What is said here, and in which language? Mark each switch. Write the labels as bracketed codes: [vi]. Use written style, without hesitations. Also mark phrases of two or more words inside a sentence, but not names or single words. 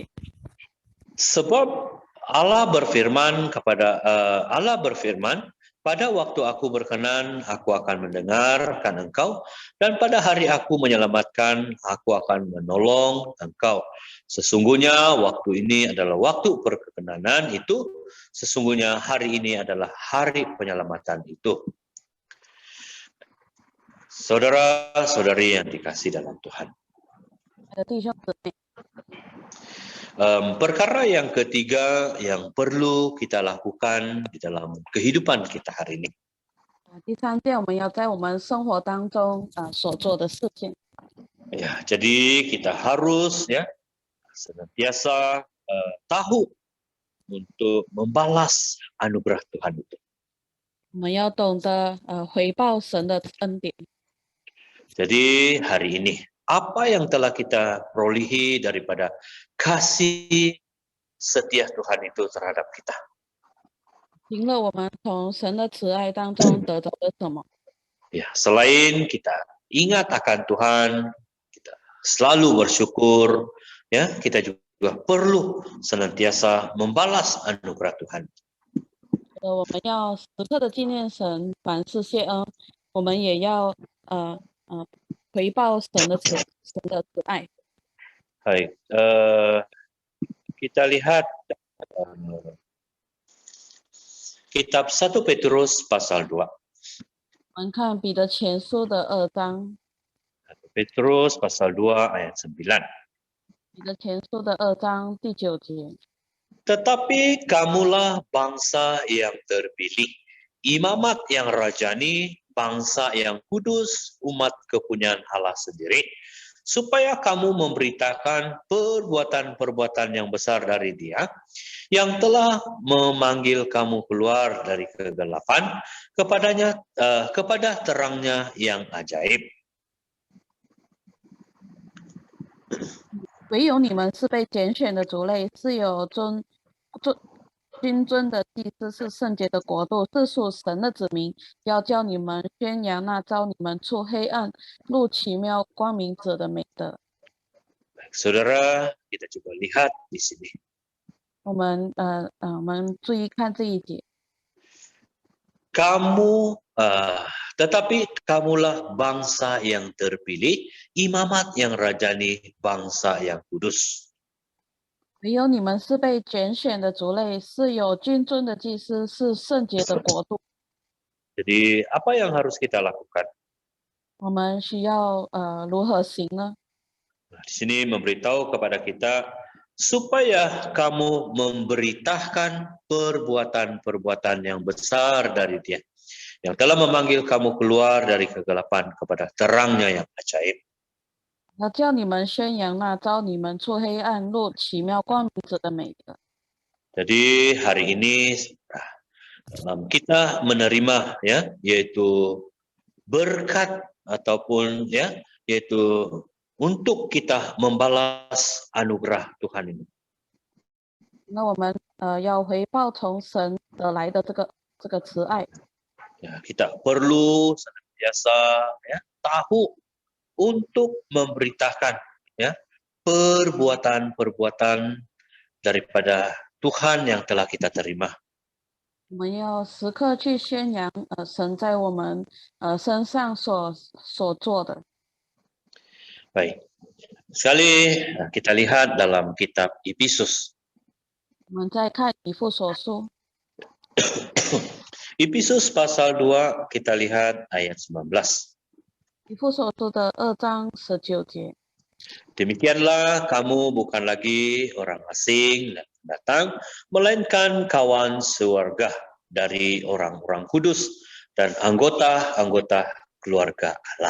[ms] Sebab Allah berfirman pada waktu aku berkenan, aku akan mendengarkan engkau, dan pada hari aku menyelamatkan, aku akan menolong engkau. Sesungguhnya waktu ini adalah waktu perkenanan itu, sesungguhnya hari ini adalah hari penyelamatan itu. Saudara-saudari yang dikasihi dalam Tuhan. [zh] 弟兄姊妹， [ms] Perkara yang ketiga yang perlu kita lakukan di dalam kehidupan kita hari ini. [zh] 第三件我们要在我们生活当中所做的事情。 [ms] Ya, jadi kita harus ya senantiasa tahu untuk membalas anugerah Tuhan itu. [zh] 我们要懂得回报神的恩典。 [ms] Jadi hari ini apa yang telah kita perolehi daripada kasih setia Tuhan itu terhadap kita? [zh] 凭了我们从神的慈爱当中得到了什么？ [ms] Ya, selain kita ingat akan Tuhan, kita selalu bersyukur, ya, kita juga perlu senantiasa membalas anugerah Tuhan. [zh] 我们要时刻的纪念神，凡事谢恩。我们也要回报神的慈爱。 [ms] Baik, kita lihat kitab 1 Petrus pasal 2. [zh] 我们看彼得前书的2章， [ms] 1 Petrus pasal 2 ayat 9. [zh] 彼得前书的2章第9节。 [ms] Tetapi kamulah bangsa yang terpilih, imamat yang rajani, bangsa yang kudus, umat kepunyaan Allah sendiri, supaya kamu memberitakan perbuatan-perbuatan yang besar dari Dia, yang telah memanggil kamu keluar dari kegelapan kepada terangnya yang ajaib. [zh] 唯有你们是被拣选的族类，是有君尊的祭司，是圣洁的国度，是属神的子民，要叫你们宣扬那召你们出黑暗入奇妙光明者的美德。 [ms] Baik, saudara, kita coba lihat di sini. [zh] 我们注意看这一节。 [ms] Tetapi kamulah bangsa yang terpilih, imamat yang rajani, bangsa yang kudus. [zh] 唯有你们是被拣选的族类，是有君尊的祭司，是圣洁的国度。 [ms] Jadi apa yang harus kita lakukan? [zh] 我们需要如何行呢？ [ms] Nah, di sini memberitahu kepada kita supaya kamu memberitakan perbuatan-perbuatan yang besar dari Dia, yang telah memanggil kamu keluar dari kegelapan kepada terangnya yang ajaib. [zh] 要叫你们宣扬那召你们出黑暗入奇妙光明者的美德。 [ms] Jadi hari ini kita menerima ya, yaitu berkat ataupun ya, yaitu untuk kita membalas anugerah Tuhan ini. [zh] 那我们要回报从神得来的这个慈爱。 [ms] Ya, kita perlu senantiasa ya, tahu untuk memberitakan ya perbuatan-perbuatan daripada Tuhan yang telah kita terima. [zh] 我们要时刻去宣扬神在我们身上所做的。 [ms] Baik. Sekali kita lihat dalam kitab Efesus. [zh] 我们再看以弗所书， [ms] Efesus pasal 2 kita lihat ayat 19. [zh] 以弗所书的2章19节。 [ms] Demikianlah kamu bukan lagi orang asing dan pendatang, melainkan kawan sewarga dari orang-orang kudus dan anggota-anggota keluarga Allah.